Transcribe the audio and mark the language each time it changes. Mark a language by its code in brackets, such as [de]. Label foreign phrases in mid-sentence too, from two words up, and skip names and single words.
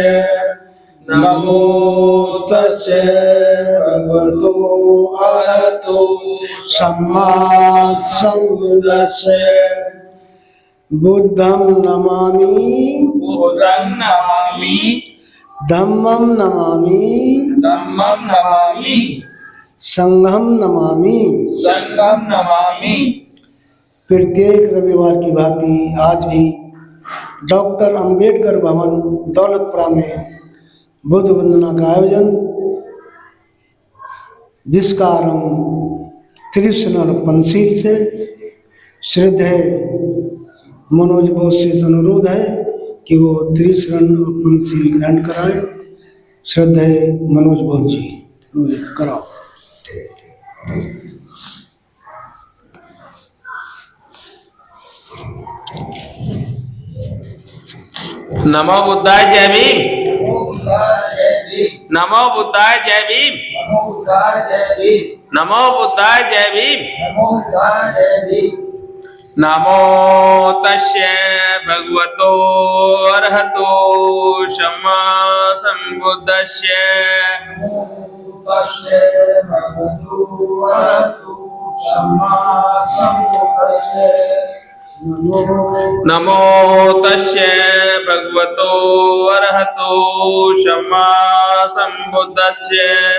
[pi] नमो तस्से भगवतो अरहतो सम्मा संबुद्धस्से। बुद्धं नमामि बुद्धं नमामि धम्मं नमामि धम्मं नमामि संघं नमामि संघं नमामि। [hi] प्रत्येक रविवार की भांति आज भी डॉक्टर अंबेडकर भवन दौलतपुरा में बुद्ध वंदना का आयोजन, जिसका आरंभ त्रिशरण और पंचशील से। श्रद्धेय मनोज बोस से अनुरोध है कि वो त्रिशरण और पंचशील ग्रहण कराएं। श्रद्धेय मनोज बोस जी कराओ। [pi] नमो बुद्धाय [hi] जय भीम। [pi] नमो बुद्धाय [hi] जय भीम। [pi] नमो बुद्धाय [hi] जय भीम। [pi] नमो तस्से भगवतो अरहतो सम्मा संबुद्धस्से। नमो तस्से भगवतो अरहतो सम्मा संबुद्धस्से।